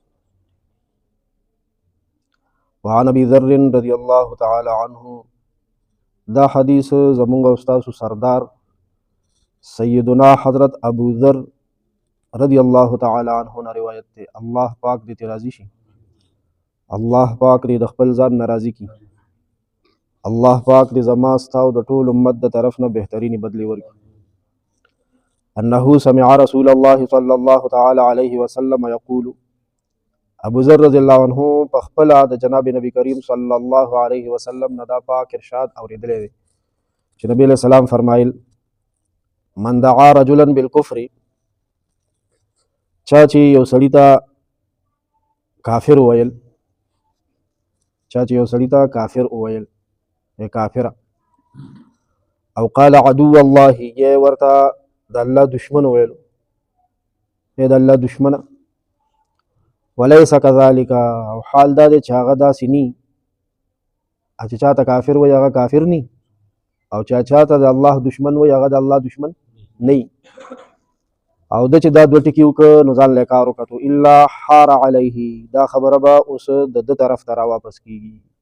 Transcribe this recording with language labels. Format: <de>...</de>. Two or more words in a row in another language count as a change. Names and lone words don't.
<ar>وعن ابي ذر رضی الله تعالی عنه،</ar> <ps>دا حدیث زمونږ استاد سردار سیدنا حضرت ابو ذر</ps> <ar>رضی الله تعالی عنه</ar> <ps>نه روایت دی. الله پاک دې راضي شي، الله پاک دې د خپل ځان ناراضي کی، الله پاک دې زما ستاسو د ټول امت د طرف نه بهترینی بدلی ورکړي.</ps> <ar>انه سمع رسول الله صلی الله تعالی علیه وسلم یقول،</ar> <ps>ابو ذر</ps> <ar>رضی الله عنه</ar> <ps>په خپل د جناب نبی کریم</ps> <ar>صلی الله علیه وسلم</ar> <ps>نه دا پاک ارشاد اوریدلی دی چې نبی</ps> <ar>علیہ السلام</ar> <ps>فرمایل،</ps> <ar>من دعا رجلا بالکفر،</ar> <ps>چا چې یو سړی ته کافر وویل، چا چې یو سړی ته کافر وویل یا کافره، او</ps> <ar>قال عدو الله،</ar> <ps>یا ورته د الله دشمن ویلو، یا د الله دشمنه،</ps> <ar>وليس كذلك،</ar> <ps>او حال دا دی چې هغه داسې ني چې چاته کافر وي هغه کافر ني، او چاته د الله دشمن وي هغه د الله دشمن نه. او د چې دا دوه ټکي وکړه نو ځان له کار وکړو،</ps> <ar>الا حار علیه،</ar> <ps>دا خبره به اوس د طرف ته را واپس کیږي.</ps>